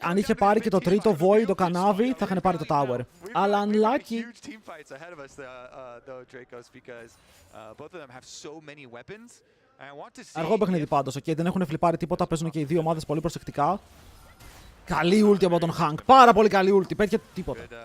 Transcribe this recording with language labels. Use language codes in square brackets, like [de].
[el] Αν είχε πάρει και το τρίτο void το Kanavi, θα είχαν πάρει το tower. Αλλά unlucky. [en] Huge team fights ahead of us, though, Dracos, because both of them have so many weapons. I want to see. [el] Αργό παιχνίδι πάντως, okay, δεν έχουν φλιπάρει τίποτα, παίζουν και οι δύο ομάδες πολύ προσεκτικά. Καλή ulti από τον Hank, πάρα πολύ καλή ulti, πέτυχε τίποτα.